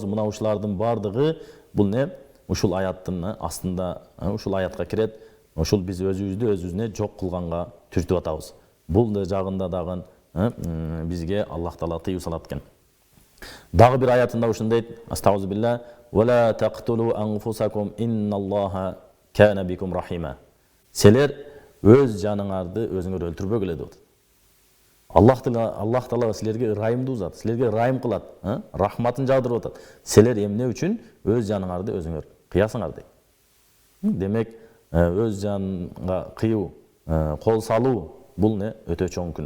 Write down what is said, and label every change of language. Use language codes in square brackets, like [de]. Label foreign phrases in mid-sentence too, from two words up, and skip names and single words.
[ky] Мына ушулардын бардыгы бул ушул аяттын астында, ушул аятка кирет. Ушул биз өзүбүздү жок кылганга түртүп атабыз. Бул жагында дагы бизге Аллах Таала тыюу салат экен. Дагы бир аятында ушундай: [ar] أستغفر الله ولا تقتلوا أنفسكم إن الله كان بكم رحيما. [ky] Силер өз жаныңарды өзүңөр өлтүрбөгүлө деп атат. Аллах Таала силерге ырайымдуу зат, силерге ырайым кылат, рахматын жаудырып атат. Силер эмне үчүн өз жаныңарды өзүңөр кыясыңар дейт. Демек, өз жанга кыюу, кол салуу бул өтө чоң күнөө.